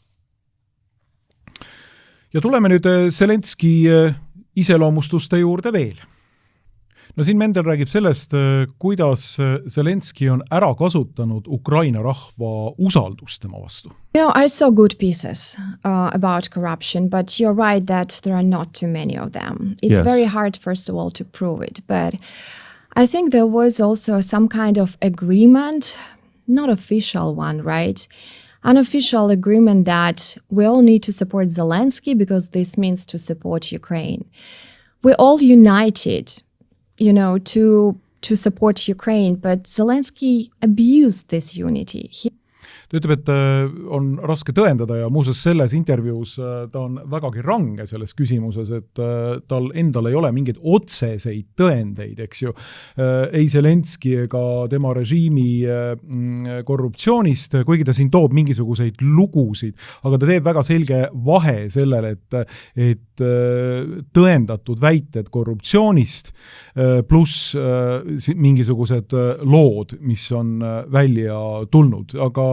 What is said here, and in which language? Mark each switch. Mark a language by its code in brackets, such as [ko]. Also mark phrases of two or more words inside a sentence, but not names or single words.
[et] Ja tuleme nüüd Zelenski iseloomustuste juurde veel. No siin Mendel räägib sellest, kuidas Zelenski on ära kasutanud Ukraina rahva usaldust tema vastu. [en] I saw good pieces about corruption, but you're right that there are not too many of them. It's very hard, first of all, to prove it. But I think there was also some kind of agreement, not official one, right? Unofficial agreement that we all need to support Zelensky because this means to support Ukraine. We all united, to support Ukraine, but Zelensky abused this unity. [et] Ta ütleb, et on raske tõendada ja muuseas selles intervjuus ta on vägagi range selles küsimuses, et tal endal ei ole mingeid otseseid tõendeid, eks ju, ei Zelenski ega tema režiimi korruptsioonist, kuigi ta siin toob mingisuguseid lugusid, aga ta teeb väga selge vahe sellele, et tõendatud väited korruptsioonist pluss mingisugused lood, mis on välja tulnud, aga